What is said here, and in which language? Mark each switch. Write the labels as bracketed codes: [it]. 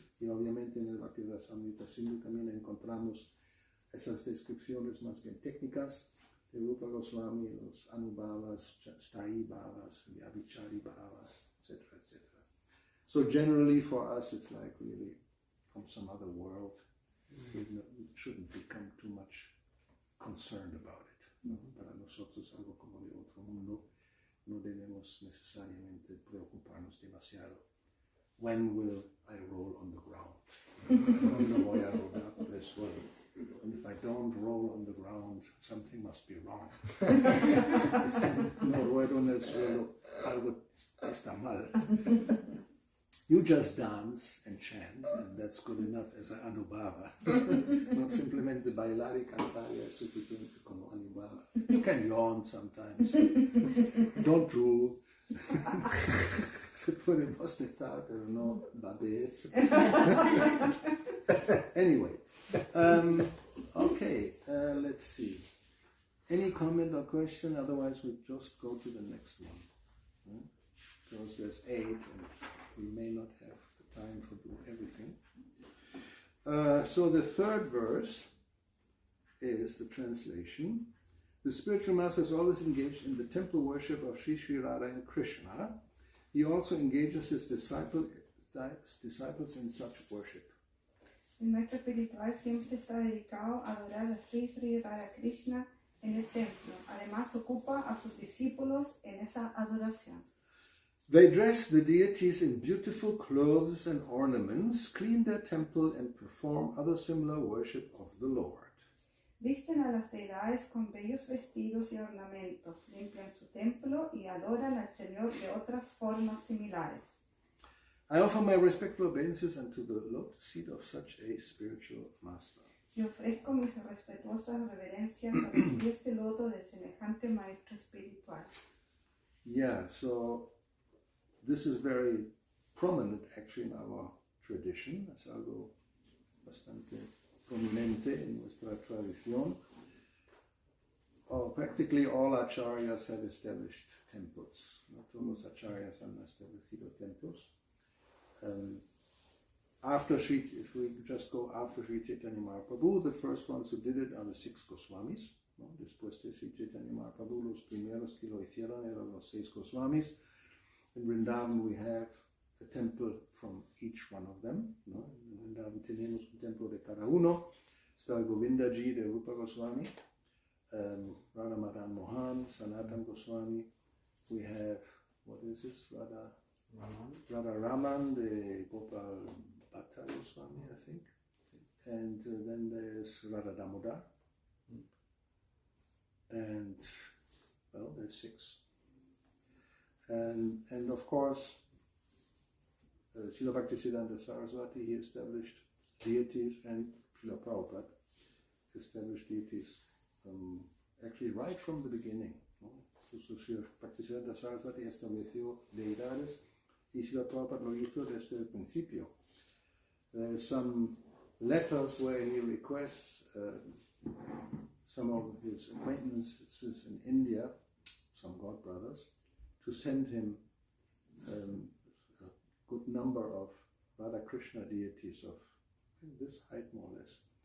[es] Y obviamente en el Bhakti Rasamrita Sindhu también encontramos esas descripciones más bien técnicas de Rupa Goswami, los anubhavas, Sthayi Bhavas, Vyabhichari Bhavas, etc., etc. [en] So generally for us it's like really from some other world. We shouldn't become too much concerned about it. [es] ¿No? Para nosotros algo como de otro mundo. no debemos necesariamente preocuparnos demasiado. [en] When will I roll on the ground? [es] ¿Cuándo voy a rodar por el suelo? [en] And if I don't roll on the ground, something must be wrong. [es] Si no ruedo en el suelo, algo está mal. [en] You just dance and chant, and that's good enough as an anubhava. [es] No simplemente bailar y cantar es suficiente como anubhava. [en] You can yawn sometimes. Don't drool. [es] Se puede bostezar, pero no babear. [en] Anyway, okay, let's see. Any comment or question? Otherwise, we just go to the next one. Because there's 8, and we may not have the time for doing everything. So the third verse is the translation. The spiritual master is always engaged in the temple worship of Sri Sri Radha and Krishna. He also engages his disciples in such worship. [es] El maestro espiritual siempre está dedicado a adorar a Sri Sri Radha Krishna en el templo. Además, ocupa a sus discípulos en esa adoración. [en] They dress the deities in beautiful clothes and ornaments, clean their temple, and perform other similar worship of the Lord. [es] Visten a las deidades con bellos vestidos y ornamentos, limpian su templo y adoran al Señor de otras formas similares. [en] I offer my respectful obeisances unto the lotus seat of such a spiritual master. [es] Yo ofrezco mis respetuosas reverencias a los pies de loto de semejante maestro espiritual. [en] Yeah, so this is very prominent actually in our tradition. [es] Es algo bastante prominente en nuestra tradición. [en] Practically all acharyas have established temples. [es] No todos los acharyas han establecido templos. [en] If we just go after Sri Chaitanya Mahaprabhu, the first ones who did it are the 6 Goswamis. [es] ¿No? Después de Sri Chaitanya Mahaprabhu, los primeros que lo hicieron eran los 6 Goswamis. [en] In Vrindavan we have a temple from each one of them. [es] ¿No? En Vrindavan tenemos un templo de cada uno. Está el Govindaji de Rupa Goswami, Radha Madan Mohan, Sanatan Goswami. [en] We have, what is this? Radha Raman de Gopal Bhatta Goswami, I think. And then there's Radha Damodar. And, well, there's 6. And of course, Srila Bhaktisiddhanta Saraswati, he established deities, and Srila Prabhupada established deities actually right from the beginning. [es] ¿No? So Srila Bhaktisiddhanta Saraswati estableció deidades y Srila Prabhupada lo hizo desde el principio. [en] There's some letters where he requests some of his acquaintances in India, some god brothers, to send him a good number of Radha Krishna deities of this height more or less.